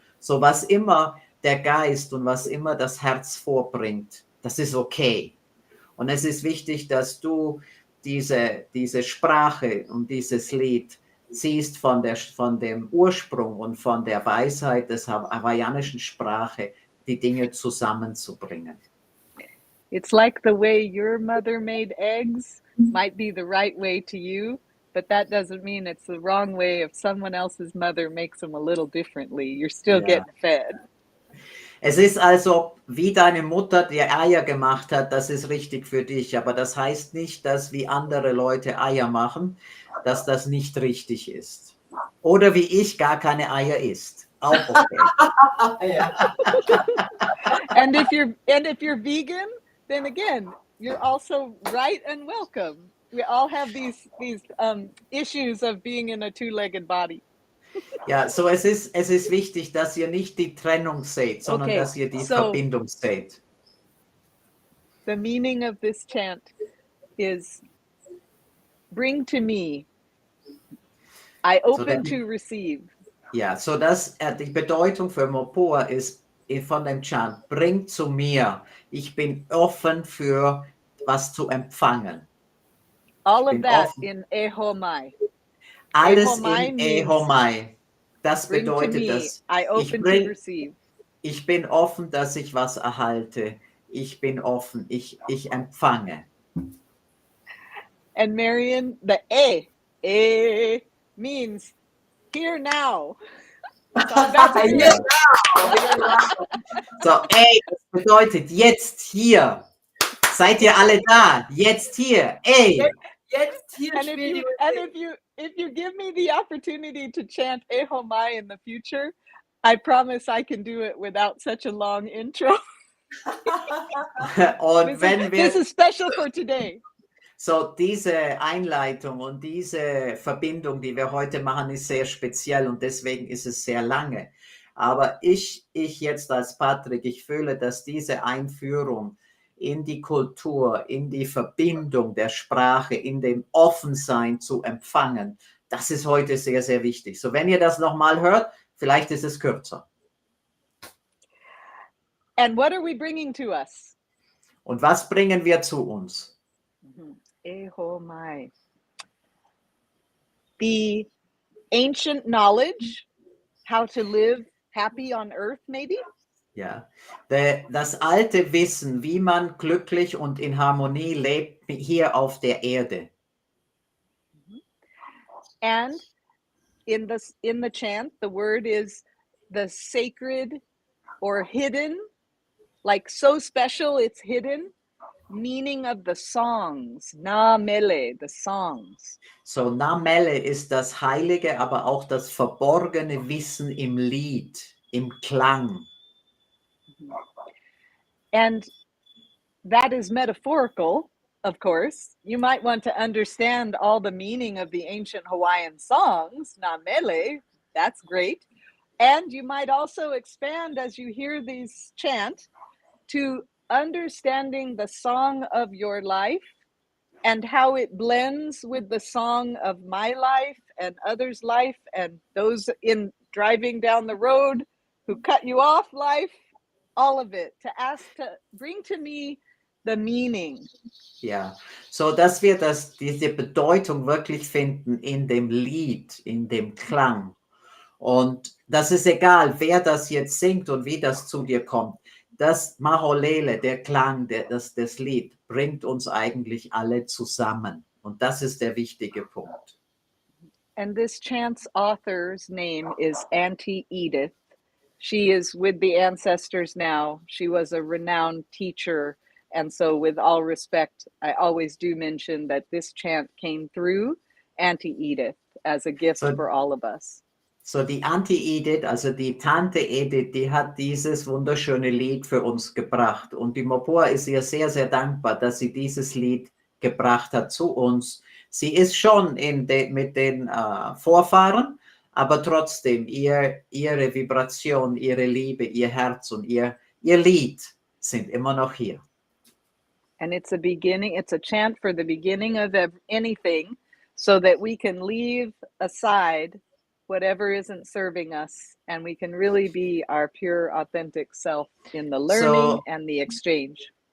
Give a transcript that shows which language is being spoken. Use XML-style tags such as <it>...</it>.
<de>So, was immer der Geist und was immer das Herz vorbringt, das ist okay. Und es ist wichtig, dass du diese Sprache und dieses Lied siehst von dem Ursprung und von der Weisheit des hawaiianischen Sprache, die Dinge zusammenzubringen.</de> <en>It's like the way your mother made eggs might be the right way to you, but that doesn't mean it's the wrong way if someone else's mother makes them a little differently. You're still getting fed.</en> <de>Es ist also, wie deine Mutter dir Eier gemacht hat, das ist richtig für dich, aber das heißt nicht, dass wie andere Leute Eier machen, dass das nicht richtig ist. Oder wie ich gar keine Eier isst. Auch okay.</de> <en>And if you're vegan, then again, you're also right and welcome. We all have these issues of being in a two-legged body.</en> <de>Ja, so es ist wichtig, dass ihr nicht die Trennung seht, sondern dass ihr die Verbindung seht.</de> <en>The meaning of this chant is bring to me. I open to receive.</en> <de>Ja, so dass die Bedeutung für Mopua ist von dem Chant, bring zu mir. Ich bin offen für was zu empfangen.</de> <en>All of that in Eho Mai.</en> <de>Alles in Eho Mai. Das</de> <en>bring to</en> <de>bedeutet,</de> <en>me,</en> <de>dass</de> <en>I open to receive.</en> <de>Ich bin offen, dass ich was erhalte. Ich bin offen, ich empfange.</de> <en>And Marion, the means here now.</en> <de>So, das bedeutet jetzt hier. Seid ihr alle da? Jetzt hier. Jetzt hier.</de> <en>And if you give me the opportunity to chant Eho Mai in the future, I promise I can do it without such a long intro.</en> <de>Und</de> <en>this is special for today.</en> <de>So, diese Einleitung und diese Verbindung, die wir heute machen, ist sehr speziell und deswegen ist es sehr lange. Aber ich jetzt als Patrick, ich fühle, dass diese Einführung in die Kultur, in die Verbindung der Sprache, in dem Offensein zu empfangen, das ist heute sehr, sehr wichtig. So, wenn ihr das nochmal hört, vielleicht ist es kürzer.</de> <en>And what are we bringing to us?</en> <de>Und was bringen wir zu uns?</de> <haw>Eho Mai.</haw> <en>The ancient knowledge, how to live happy on earth, maybe?</en> <de>Ja, das alte Wissen, wie man glücklich und in Harmonie lebt hier auf der Erde.</de> <en>And in the chant, the word is the sacred or hidden, like so special it's hidden, meaning of the songs, na mele, the songs.</en> <de>So, na mele ist das Heilige, aber auch das verborgene Wissen im Lied, im Klang.</de> <en>And that is metaphorical, of course. You might want to understand all the meaning of the ancient Hawaiian songs, na mele, that's great. And you might also expand as you hear these chant to understanding the song of your life and how it blends with the song of my life and others' life and those in driving down the road who cut you off life, all of it, to bring to me the meaning.</en> <de>Ja, so dass wir diese Bedeutung wirklich finden in dem Lied, in dem Klang. Und das ist egal, wer das jetzt singt und wie das zu dir kommt. Das Maholele, der Klang, das Lied, bringt uns eigentlich alle zusammen. Und das ist der wichtige Punkt.</de> <en>And this chant's author's name is Auntie Edith. She is with the ancestors now. She was a renowned teacher. And so with all respect, I always do mention that this chant came through Auntie Edith as a gift for all of us.</en> <de>So die Auntie Edith, also die Tante Edith, die hat dieses wunderschöne Lied für uns gebracht. Und die Mopua ist ihr sehr, sehr dankbar, dass sie dieses Lied gebracht hat zu uns. Sie ist schon mit den Vorfahren, aber trotzdem ihre Vibration, ihre Liebe, ihr Herz und ihr Lied sind immer noch hier.</de> <en>And it's a chant for the beginning of anything so that we can leave aside whatever isn't serving us and we can really be our pure, authentic self in the learning and the exchange.</en>